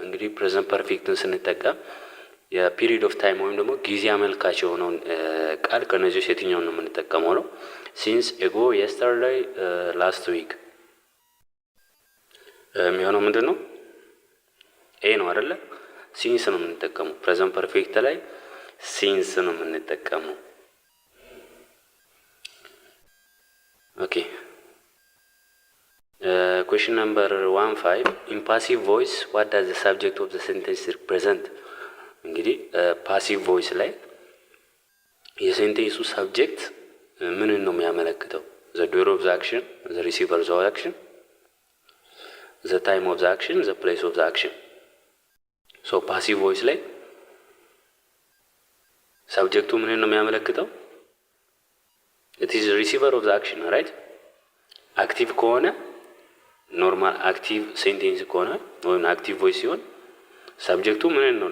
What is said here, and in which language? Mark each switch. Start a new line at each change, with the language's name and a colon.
Amharic: እንግዲህ present perfecትን ስንጠቀም የፒሪድ ኦፍ ታይም ወይም ደግሞ ጊዜ አመልካች የሆነውን ቃል ከነዚህ የትኛውን ነው የምንጠቀመው ነው? since ago, yesterday, last week የሚሆነው ምንድን ነው? ኤ ነው አይደለ? ሲንስ ነው የምንጠቀመው ፕሬዘንት ፐርፌክት ላይ ሲንስ ነው የምንጠቀመው። ኦኬ question number 15 in passive voice what does the subject of the sentence represent? እንግዲህ ፓሲቭ ቮይስ ላይ የሴንቴንሱ ሳብጀክት ምንን ነው የሚያመለክተው?
English: the doer of the action, the receiver of the action, the time of the action, the place of the action.
Amharic: so passive voice ላይ ሳብጀክቱ ምንን ነው የሚያመለክተው?
English: it is the receiver of the action, right?
Amharic: አክቲቭ ከሆነ ኖርማል አክቲቭ ሴንቴንስ ከሆነ ወይም አክቲቭ ቮይስ ሲሆን ሳብጀክቱ ምንን ነው?